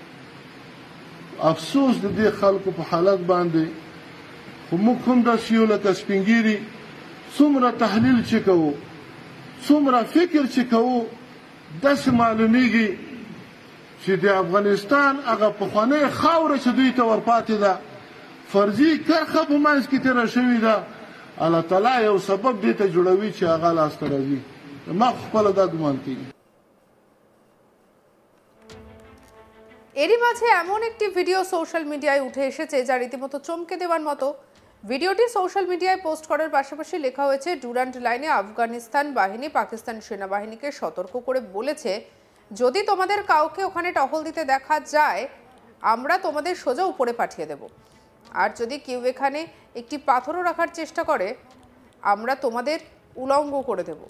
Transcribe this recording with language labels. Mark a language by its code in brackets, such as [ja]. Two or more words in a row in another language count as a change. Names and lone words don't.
[ps] افسوس د دې خلکو په حالت باندې خو موږ هم داسې یو لکه سپینګیري څومره تحلیل چې کوو څومره فکر چې کوو داسې معلومیږي چې د افغانستان هغه پخوانۍ خاوره چې دوی ته ورپاتې ده فرضي کرښه په منځ کې تېره شوې ده الله تعالی یو سبب دې ته جوړوي چې هغه لاسته راځي ما خپله دا ګمان کېږي [bn] এরই মাঝে এমন একটি ভিডিও [en] social media [bn] উঠে এসেছে যা রীতিমতো চমকে দেওয়ার মতো। ভিডিওটি [en] social media [bn] পোস্ট করার পাশাপাশি লেখা হয়েছে ডুরান্ট লাইনে আফগানিস্তান বাহিনী পাকিস্তান সেনাবাহিনীকে সতর্ক করে বলেছে, যদি তোমাদের কাউকে ওখানে টহল দিতে দেখা যায় আমরা তোমাদের সোজা উপরে পাঠিয়ে দেব, আর যদি কেউ এখানে একটি পাথরও রাখার চেষ্টা করে আমরা তোমাদের উলঙ্গ করে দেব।